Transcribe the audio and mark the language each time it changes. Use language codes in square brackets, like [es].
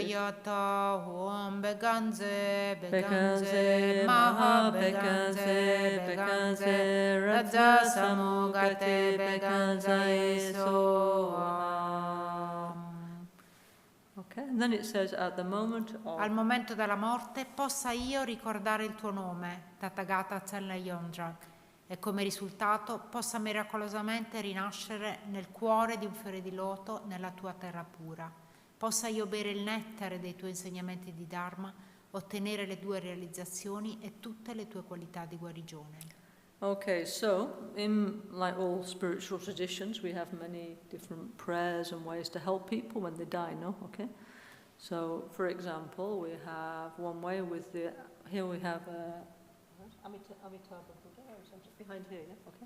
[sa] Tayata Hom Beganze Beganze Maha Beganze Beganze Raja Samugate Beganze Soham. [en] Okay, and then it says at the moment of... [it] Al momento della morte possa io ricordare il tuo nome, Tathagata Tsenla Yondrag, e come risultato possa miracolosamente rinascere nel cuore di un fiore di loto nella tua terra pura. Possa io bere il nettare dei tuoi insegnamenti di Dharma, ottenere le tue realizzazioni e tutte le tue qualità di guarigione. [en] Okay, so in like all spiritual traditions, we have many different prayers and ways to help people when they die, no? Okay. So, for example, we have one way with here we have Amitabha Buddha, behind here, yeah? Okay.